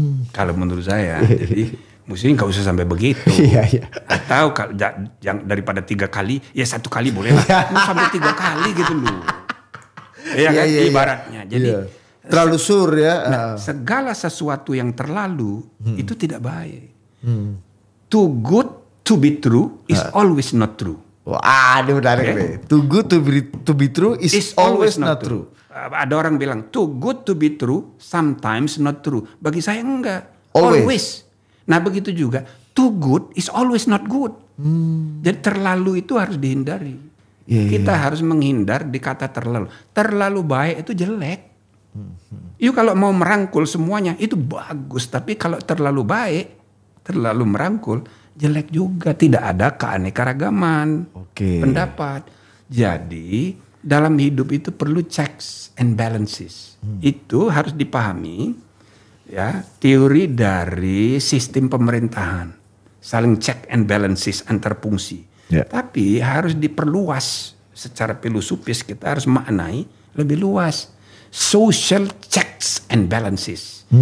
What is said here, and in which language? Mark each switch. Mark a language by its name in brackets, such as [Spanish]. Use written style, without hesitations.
[Indonesian] Kalau menurut saya, jadi mestinya nggak usah sampai begitu. Atau daripada 3 kali, ya 1 kali boleh lah. Mau sampai 3 kali gitu loh. Ya kan, ibaratnya. Jadi terlalu sur ya. Nah, segala sesuatu yang terlalu itu tidak baik. [English] Too good to be true is always not true. [Indonesian] Wah, ini menarik nih. [English] Too good to be true is always not true. [Indonesian] Ada orang bilang [English] too good to be true, sometimes not true. [Indonesian] Bagi saya enggak. [English] Always. [Indonesian] Nah begitu juga. [English] Too good is always not good. [Indonesian] Jadi terlalu itu harus dihindari. Kita harus menghindar di kata terlalu. Terlalu baik itu jelek. Yuk kalau mau merangkul semuanya itu bagus. Tapi kalau terlalu baik, terlalu merangkul, jelek juga. Tidak ada keanekaragaman pendapat. Jadi dalam hidup itu perlu checks and balances. Itu harus dipahami ya, teori dari sistem pemerintahan. Saling check and balances antar fungsi. Tapi harus diperluas secara filosofis, kita harus maknai lebih luas. [English] Social checks and balances.